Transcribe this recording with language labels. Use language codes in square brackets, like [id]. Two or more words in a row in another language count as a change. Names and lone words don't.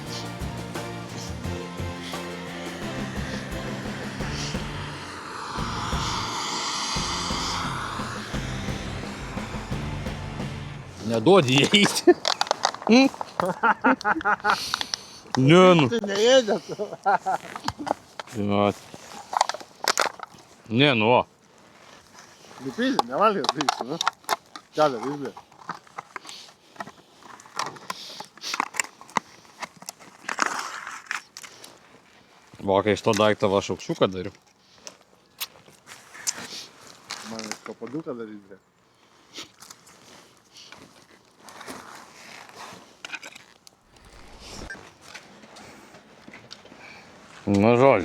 [lt] Neduodi įeiti. Ne, nu. [ru] Ты не едешь? [lt] Žinot. Ne, nu. [ru] Не пиздец, не вали пиздец, ну. Дядя, видишь? [lt] Va, kai iš to daikto va šaukščiuką dariu. Man kapaduką daryti, bre. Na, žodžiu.